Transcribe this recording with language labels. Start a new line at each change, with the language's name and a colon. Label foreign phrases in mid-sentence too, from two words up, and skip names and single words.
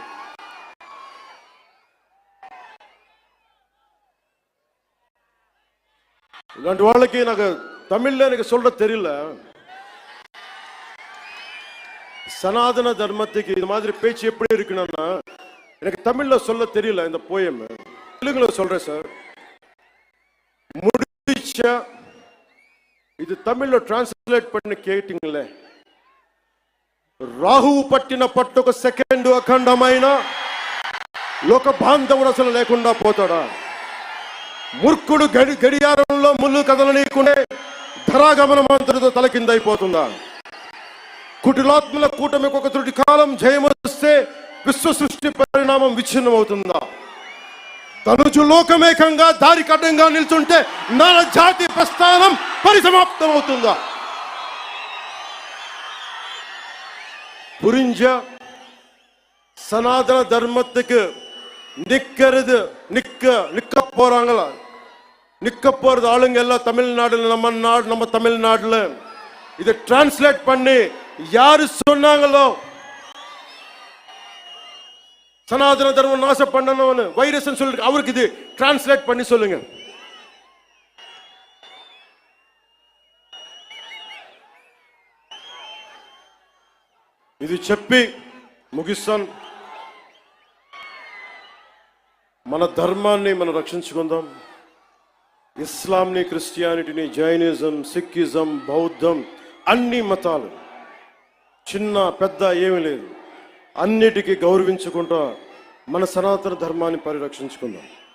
Tamil: இல்லாண்டி வாழ்க்கை எனக்கு தமிழ்ல எனக்கு சொல்ற தெரியல. சனாதன தர்மத்துக்கு இது மாதிரி பேச்சு எப்படி இருக்குன்னா எனக்கு தமிழ்ல சொல்ல தெரியல. இந்த போயம் தெலுங்குல சொல்றேன் சார்.
Telugu: முடிச்ச ఇది తమిళ్లో ట్రాన్స్లేట్ பண்ணி కేటింగ్లే. రాహు పట్టిన పట్టుక సెకండ్ అఖండమైన లోక బాంధవుడు అసలు లేకుండా పోతాడా? మూర్ఖుడు గడియారంలో ముళ్ళు కదలనీయకుండే ధరాగమనం అంతటితో తలకిందైపోతుందా? కుటిలాత్మల కూటమికి ఒక త్రుటి కాలం జయమొస్తే విశ్వ సృష్టి పరిణామం విచ్ఛిన్నమవుతుందా? తనుజు లోకమేకంగా దారి కడ్డంగా నిల్చుంటే నర జాతి ప్రస్థానం పరిసమాప్తం అవుతుందా?
Tamil: புரிஞ்ச சனாதன தர்மத்துக்கு நிக்க போறாங்களா? நிக்க போறது ஆளுங்க எல்லாம் தமிழ்நாடுல, நம்ம தமிழ்நாடுல. இதை டிரான்ஸ்லேட் பண்ணி யாரு சொன்னாங்களோ சனாதன தர்மம் நாசம் பண்ணணும்னு வைரஸ் சொல்லி அவருக்கு இது டிரான்ஸ்லேட் பண்ணி சொல்லுங்க.
Telugu: ఇది చెప్పి ముగిస్తాను. మన ధర్మాన్ని మనం రక్షించుకుందాం. ఇస్లాంని, క్రిస్టియానిటీని, జైనిజం, సిక్కిజం, బౌద్ధం, అన్ని మతాలు చిన్న పెద్ద ఏమీ లేదు, అన్నిటికీ గౌరవించుకుంటా మన సనాతన ధర్మాన్ని పరిరక్షించుకుందాం.